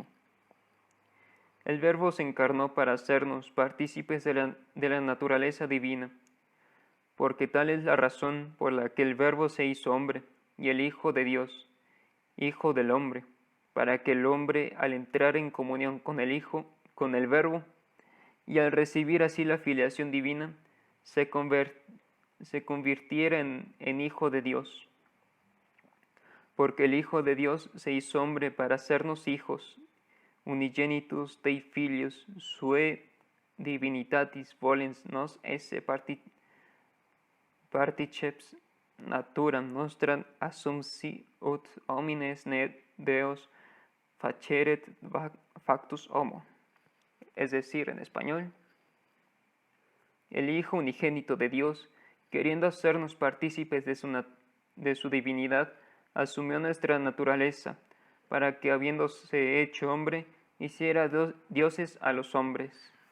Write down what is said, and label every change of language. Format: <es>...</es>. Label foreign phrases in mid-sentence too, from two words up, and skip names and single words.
<es>El Verbo se encarnó para hacernos partícipes de la naturaleza divina, porque tal es la razón por la que el Verbo se hizo hombre, y el Hijo de Dios, Hijo del hombre, para que el hombre, al entrar en comunión con el Hijo, con el Verbo, y al recibir así la filiación divina, se convirtiera en Hijo de Dios. Porque el Hijo de Dios se hizo hombre para hacernos hijos,</es> <la>unigenitus Dei filius sue divinitatis volens nos esse particeps naturam nostram assumsi ut homines ne Deus faceret factus homo.</la> <es>Es decir, en español, el Hijo unigénito de Dios, queriendo hacernos partícipes de su divinidad, asumió nuestra naturaleza, para que, habiéndose hecho hombre, hiciera dioses a los hombres.</es>